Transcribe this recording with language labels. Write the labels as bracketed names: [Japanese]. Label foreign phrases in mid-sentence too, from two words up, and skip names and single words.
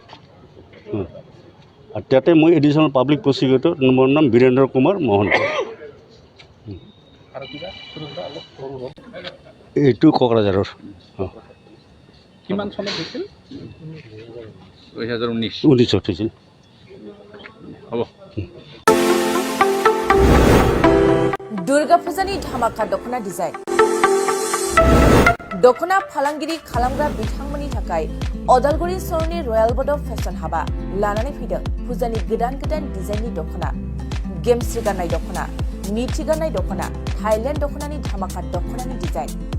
[Assamese] আৰু তাতে মই [English] additional public prosecutor, [Assamese] মোৰ নাম বীৰেন্দ্ৰ কুমাৰ মহন্ত। এইটো কোকৰাঝাৰৰ। কিমান চনত হৈছিল? 2019 হৈছিল। হ'ব। [Bodo] दुर्गा फुजानि धामाका दखना डिजाइन। दखना फालांगिरि खालामग्रा बिथांमोननि थाखाय अदालगुरि सहरनि रयेल बड' फेशन हाबा लानानै फैदों फुजानि गोदान डिजाइननि दखना, गेमस्रि गाननाय दखना, मिथि गाननाय दखना, थाइलेण्ड दखनानि धामाका दखनानि डिजाइन।